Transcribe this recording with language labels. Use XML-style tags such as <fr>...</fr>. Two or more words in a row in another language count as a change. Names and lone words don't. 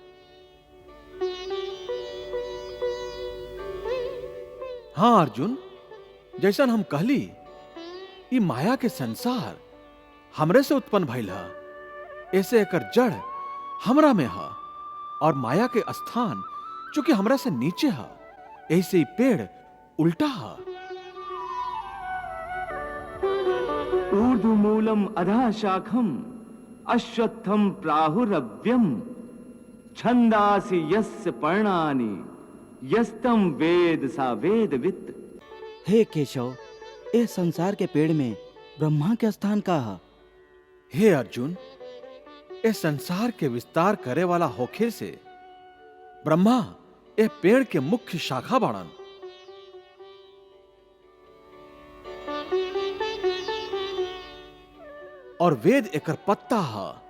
<bho>हाँ अर्जुन, जैसन हम कहली, ई माया के संसार हमरे से उत्पन्न भइल है। ऐसे एकर जड़ हमरा में है और माया के स्थान चूंकि हमरा से नीचे है, ऐसे ही पेड़ उल्टा है।</bho> <sa>ऊर्ध्वमूलम अधः शाखम अश्वत्थम प्राहुरव्यम छंदासि यस्य पर्णानि यस्तम वेद सा वेदवित्।</sa> <bho>हे केशव, इस संसार के पेड़ में ब्रह्मा के स्थान का है। हे अर्जुन, इस संसार के विस्तार करे वाला होखे से ब्रह्मा ए पेड़ के मुख्य शाखा बाड़न। और वेद एकर पत्ता है।</bho>